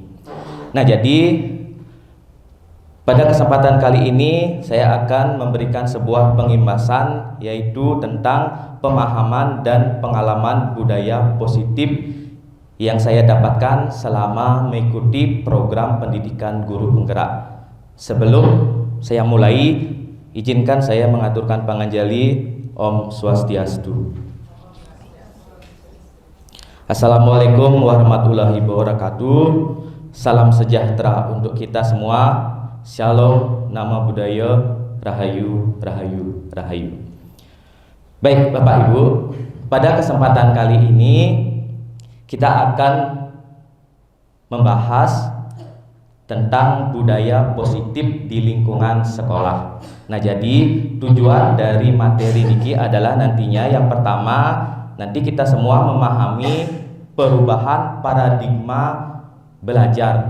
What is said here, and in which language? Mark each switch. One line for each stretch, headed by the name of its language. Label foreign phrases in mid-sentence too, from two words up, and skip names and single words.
Indonesian: Nah, jadi pada kesempatan kali ini saya akan memberikan sebuah pengimbasan, yaitu tentang pemahaman dan pengalaman budaya positif yang saya dapatkan selama mengikuti program pendidikan guru penggerak. Sebelum saya mulai, izinkan saya mengaturkan panganjali.
Balinese: Om Swastiastu.
Arabic: السلام عليكم ورحمة الله وبركاته.
Indonesian: Salam sejahtera untuk kita semua.
Javanese: Shalom, nama budaya, rahayu, rahayu, rahayu.
Indonesian: Baik Bapak Ibu, pada kesempatan kali ini kita akan membahas tentang budaya positif di lingkungan sekolah. Nah, jadi tujuan dari materi niki adalah nantinya yang pertama, nanti kita semua memahami perubahan paradigma belajar.